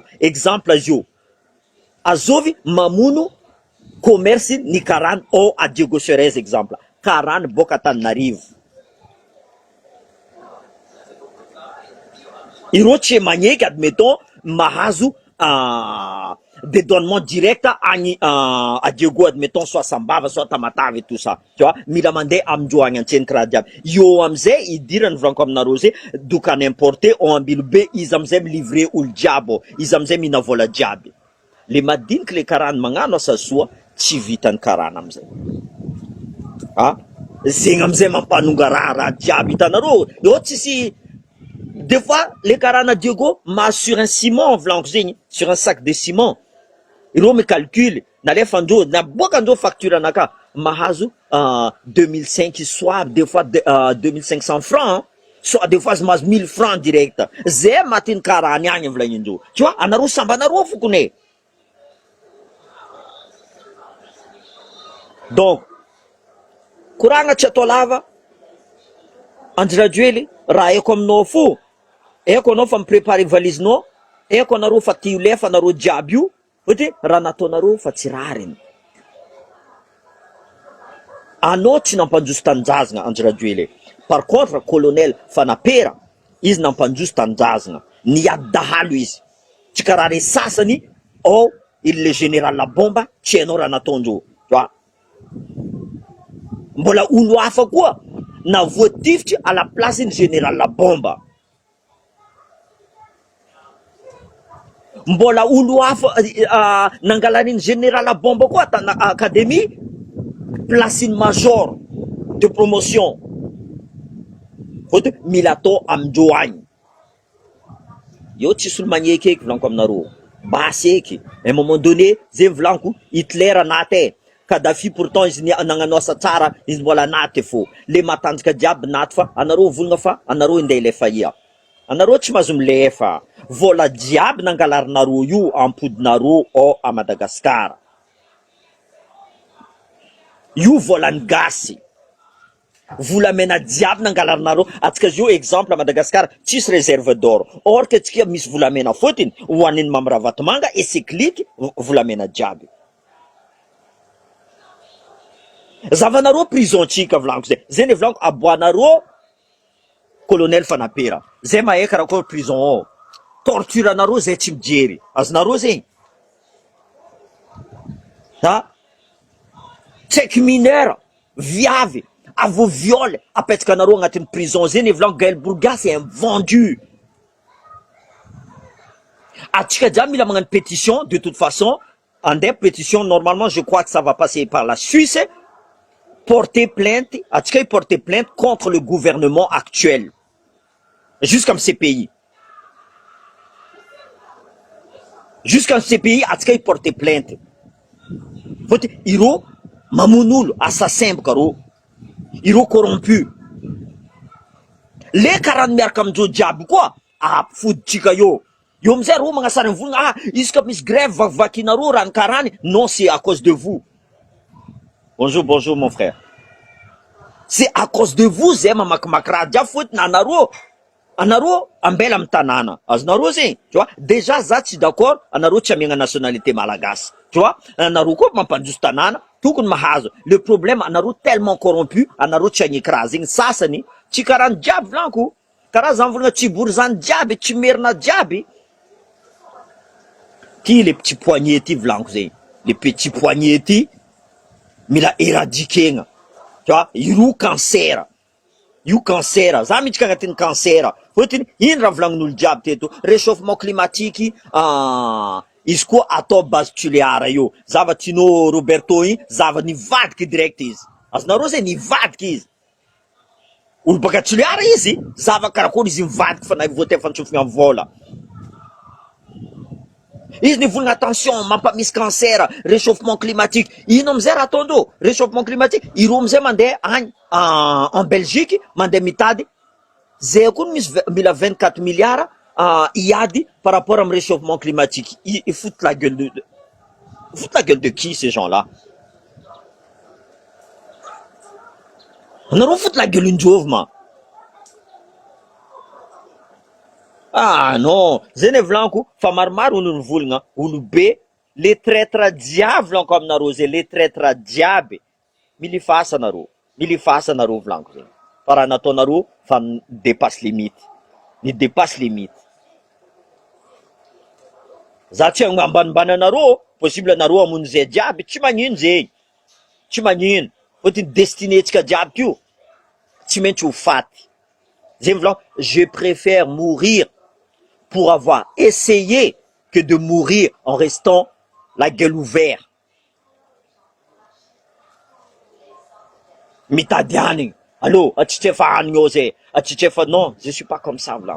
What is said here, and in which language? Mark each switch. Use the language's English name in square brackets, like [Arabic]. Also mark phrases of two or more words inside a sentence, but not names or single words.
[Malagasy] Exemple azy io, azovy mamono commerce ny karany ao a Diego Serez exemple. Karany boka Antananarivo. Ireo tsy magneky admettons mahazo [French] dédouanement direct [Malagasy] agny a Diego admettons [French] soit Sambava soit Tamatave et tout ça. Tu vois, [Malagasy] mila mandeha amindreo agny antseny karaha jiaby. Io amizay idirany volaniko aminareo zay dokany importé ao ambilo be, izy amizay milivrer olo jiaby, izy amizay mina vola jiaby. le madinika le karana magnano asa soa tsy vitany karana amizay. Zegny amizay mampanonga raha jiaby hitanareo. Eo tsisy [French] des fois [Malagasy] le karana Diego ma [French] sur un ciment [Malagasy] vlanko zegny, [French] sur un sac de ciment. [Malagasy] Ireo me calcul nalefa andreo naboaka andreo facture anaka mahazo 2005 [French] soit des fois 2500 francs, soit des fois [Malagasy] mahazo [French] 1000 francs direct. [Malagasy] Zay matiny karany agny volagnin'indreo. [French] Tu vois, [Malagasy] anareo sambanareo fokony. Donc koragna tsy atao lava, Andry Rajoely raha eko aminao fo, eko anao fa miprepare valizinao, eko anareo fa tia lefa anareo jiaby io, ohatry raha nataonareo fa tsy rariny. Anao tsy nampanjoso tanjazana Andry Rajoely. [French] Par contre [Malagasy] colonel Fanapera izy nampanjoso tanjazana, niady dahalo izy. Tsy karaha re sasany il le général la bomba tsy hainao raha nataondreo. [French] Tu vois, [Malagasy] mbola olo hafa koa na voatifitry [French] à la place [Malagasy] ny général la bomba. Mbola olo hafa nangalaniny général la bomba koa tana académie [French] place une major de promotion. [Malagasy] Faut mila atao amindreo agny. Io tsisy olo magneky eky volanko aminareo. Basy eky. [French] À un moment donné, [Malagasy] zay volanko Hitler naty. Kadhafi pourtant izy nagnano asa tsara, izy mbola naty fô. Le matanjaka jiaby naty fa anareo volagna fa anareo indeha ilefa ia. Anareo tsy mahazo milefa. Vola jiaby nangalarinareo io ampodinareo à Madagascar. Io volany gasy. Volamena jiaby nangalarinareo. Atsika zio exemple à Madagascar tsisy [French] réserve d'or. Or que [Malagasy] tsika misy volamena fotiny hoaniny Mamravatomanga [French] et c'est clique [Malagasy] volamena jiaby. Zavanareo prison tsika volanko zay. Zay ne volanko aboanareo colonel Fanapera. Zay mahay karakôry prison torture anareo zay tsy mijery. Azonareo zegny. Tsaiky mineur viavy avo viole apetaka anareo agnatin'ny prison zay ne volanko Gaël Bourga [French] c'est un vendu. [Malagasy] Atsika jiaby mila magnano [French] pétition de toute façon. Andeha pétition normalement je crois que ça va passer par la Suisse. Porter plainte, atsika porter plainte contre le gouvernement actuel. Jusqu'à ces pays. Jusqu'à ces pays, atsika porter plainte. [Malagasy] Faut iro mamonolo assassin karo. Iro corrompu. Les 40 miaraka amindreo jiaby koa foditsika io. Io amizay ro magnasara volagna izy ka misy grève vakivakinareo raha karany. [French] Non, c'est à cause de vous. Bonjour mon frère. C'est à cause de vous [Malagasy] zay mamakimaky raha jiaby fotiny anareo ambela amin'ny tanàna. Azonareo zegny, [French] tu vois. [Malagasy] Déjà za tsy d'accord anareo tsy amiagna nationalité malagasy. [French] Tu vois, [Malagasy] anareo koa mampanjoso tanàna tokony mahazo. [French] Le problème [Malagasy] anareo [French] tellement corrompu, [Malagasy] anareo tsy agneky raha zegny sasany tsy karany jiaby volanko. Karaha zany volagna tsy bory zany jiaby, tsy merina jiaby. Ty [French] les petits poignets [Malagasy] ty volanko zegny. [French] Les petits poignets [Malagasy] ty mila [French] éradiquer. Tu vois, [Malagasy] iro cancer. Io cancer, za midika agnatin'ny cancer. Fotiny ino raha volagnin'olo jiaby teto, [French] réchauffement climatique [Malagasy] izy koa atao base tuléara io. Zavatino Roberto igny zava nivadiky direct izy. Azonareo zay nivadiky izy. Olo baka tuléara izy, zava karakory izy mivadiky fa na voatefa fantsofigna amin'ny vola. Izy ni volagna attention mampamisy cancer, [French] réchauffement climatique. [Malagasy] Ino amizay raha ataondreo? [French] Réchauffement climatique, [Malagasy] iro amizay mandeha agny [French] en Belgique, [Malagasy] mandeha mitady. Zay koa misy mila 24 milliards iady [French] par rapport [Malagasy] am [French] réchauffement climatique. Ils foutent la gueule de qui ces gens-là? [Malagasy] Anareo [French] foutent la gueule [Malagasy] indrôvo ma. [French] Non, [Malagasy] zay ne volanko fa maromaro olo nivolagna, olo be, [French] le traître [Malagasy] jiaby volanko aminareo zay, [French] le traître [Malagasy] jiaby. Milifasa anareo volanko zay. Fa raha nataonareo fa [French] dépasse limite. [Malagasy] Ni [French] dépasse limite. [Malagasy] Za tsy ambanimbany anareo, possible anareo amono zay jiaby, tsy magnino zay. Tsy magnino. Fotiny destiné tsika jiaby tio. Tsy maintsy ho faty. Zay volanko, [French] je préfère mourir pour avoir essayé que de mourir en restant la gueule ouverte. [Malagasy] Mitadiani. [French] Allô, non, je suis pas comme ça, Vlan.